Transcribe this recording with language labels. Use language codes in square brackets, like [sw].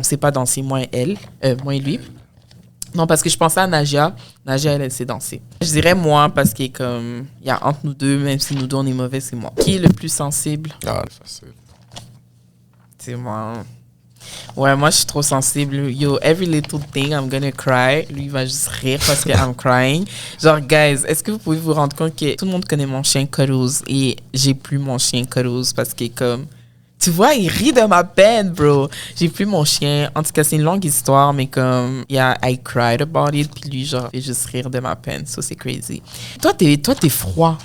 [fr] On sait pas danser, moi et elle. Moi et lui. Non, parce que je pensais à Nadia. Nadia, elle sait danser. Je dirais moi, parce que comme, il y a entre nous deux, même si nous deux, on est mauvais, c'est moi. Qui est le plus sensible? Ah, c'est facile. C'est moi. Ouais, moi, je suis trop sensible. [en] Yo, every little thing, I'm gonna cry. [fr] Lui, il va juste rire parce que [en] I'm crying. [fr] Genre, guys, est-ce que vous pouvez vous rendre compte que tout le monde connaît mon chien Cuddles et j'ai plus mon chien Cuddles parce que, comme, tu vois, il rit de ma peine, bro. J'ai plus mon chien. En tout cas, c'est une longue histoire, mais comme, [en] yeah, I cried about it. [fr] Puis lui, genre, il fait juste rire de ma peine. Ça, c'est crazy. Toi, t'es froid.